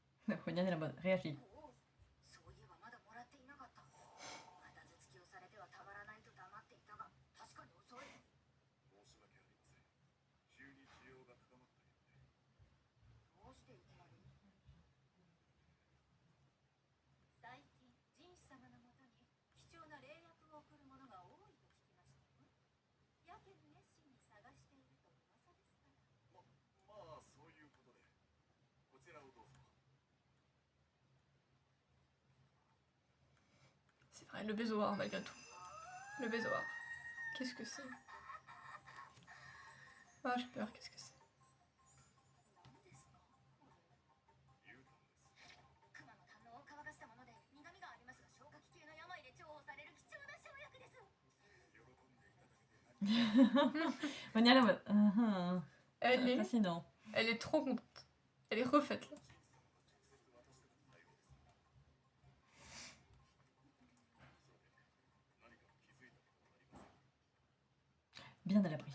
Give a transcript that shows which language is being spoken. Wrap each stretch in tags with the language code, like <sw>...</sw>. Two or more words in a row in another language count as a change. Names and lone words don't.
<fr>Ronian est la bonne. Réagis.</fr> <ja>そういえばまだもらっていなかった。また頭突きをされてはたまらないと黙っていたが、確かに遅い。申し訳ありません。急に需要が高まったようで。どうしていきなり？最近、ジンシ様のもとに貴重な霊薬を送る者が多いと聞きましたよ。やけに熱心に探していると噂ですから。まあ、そういうことで。こちらをどうぞ。</ja> <fr>C'est vrai, le baisoir malgré tout. Le baisoir. Qu'est-ce que c'est? Ah, j'ai peur, qu'est-ce que c'est?</fr> <ja>熊の胆のを乾かしたもので苦味がありますが消化器系の病で重宝される貴重な生薬です。</ja> <fr>Ronian est la bonne. Elle Fascinant. est trop contente. Elle est refaite là. Bien à l'abri.</fr>